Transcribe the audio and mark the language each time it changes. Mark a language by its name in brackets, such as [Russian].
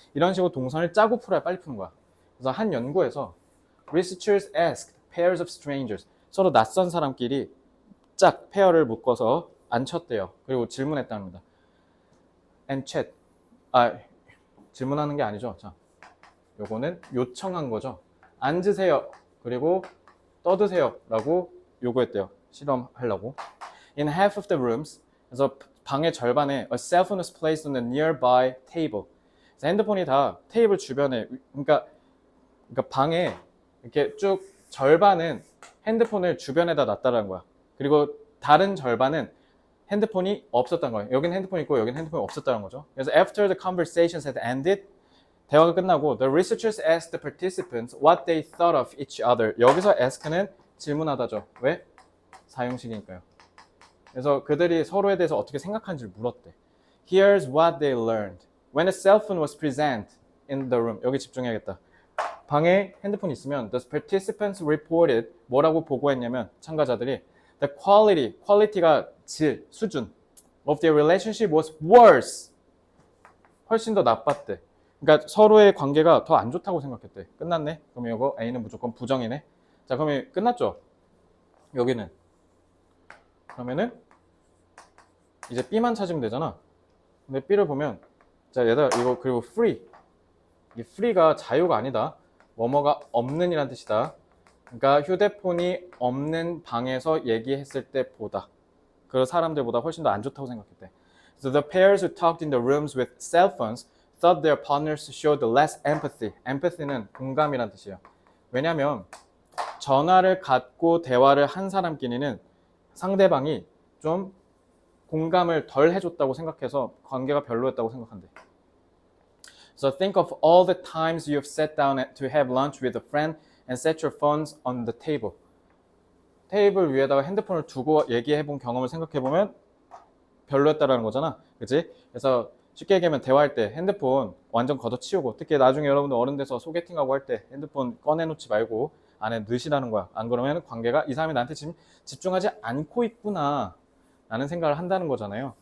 [Korean] 이런 식으로 동선을 짜고 풀어야 빨리 푸는 거야. 그래서 한 연구에서 [English] researchers asked pairs of strangers [Korean] 서로 낯선 사람끼리 짝 페어를 묶어서 앉혔대요. 그리고 질문했답니다. [English] and chat. [Korean] 질문하는 게 아니죠. 자, 요거는 요청한 거죠. 앉으세요. 그리고 떠드세요. 라고 요구했대요. 실험하려고. [English] In half of the rooms, [Korean] 그래서 방의 절반에 [English] a cell phone was placed on a nearby table. [Korean] 그래서 핸드폰이 다 테이블 주변에, 그러니까 방에 이렇게 쭉 절반은 핸드폰을 주변에다 놨다는 거야. 그리고 다른 절반은 핸드폰이 없었다는 거예요. 여기는 핸드폰이 있고 여기는 핸드폰이 없었다는 거죠. 그래서 [English] after the conversations had ended, [Korean] 대화가 끝나고 [English] the researchers asked the participants what they thought of each other. [Korean] 여기서 ask는 질문하다죠. 왜? 사용식이니까요. 그래서 그들이 서로에 대해서 어떻게 생각하는지를 물었대. [English] Here's what they learned. When a cell phone was present in the room. [Korean] 여기 집중해야겠다. 방에 핸드폰이 있으면 [English] the participants reported [Korean] 뭐라고 보고했냐면 참가자들이 [English] the quality가 [Korean] 질, 수준 [English] of their relationship was worse. [Korean] 훨씬 더 나빴대. 그러니까 서로의 관계가 더 안 좋다고 생각했대. 끝났네. 그럼 이거 A는 무조건 부정이네. 자, 그러면 끝났죠. 여기는 그러면은 이제 B만 찾으면 되잖아. 근데 B를 보면 자, 얘들아 이거 그리고 free. 이 free가 자유가 아니다. 뭐뭐가 없는 이란 뜻이다. 그러니까 휴대폰이 없는 방에서 얘기했을 때보다 그 사람들보다 훨씬 더 안 좋다고 생각했대. [English] So the pairs who talked in the rooms with cell phones thought their partners showed less empathy. [Korean] empathy는 공감이란 뜻이에요. 왜냐하면 전화를 갖고 대화를 한 사람끼리는 상대방이 좀 공감을 덜 해줬다고 생각해서 관계가 별로였다고 생각한대. [English] So think of all the times you've sat down to have lunch with a friend and set your phones on the table. [Korean] 테이블 위에다가 핸드폰을 두고 얘기해본 경험을 생각해보면 별로였다라는 거잖아. 그치? 그래서 쉽게 얘기하면 대화할 때 핸드폰 완전 걷어치우고 특히 나중에 여러분들 어른 돼서 소개팅하고 할 때 핸드폰 꺼내놓지 말고 안에 넣으시라는 거야. 안 그러면 관계가 이 사람이 나한테 지금 집중하지 않고 있구나 라는 생각을 한다는 거잖아요.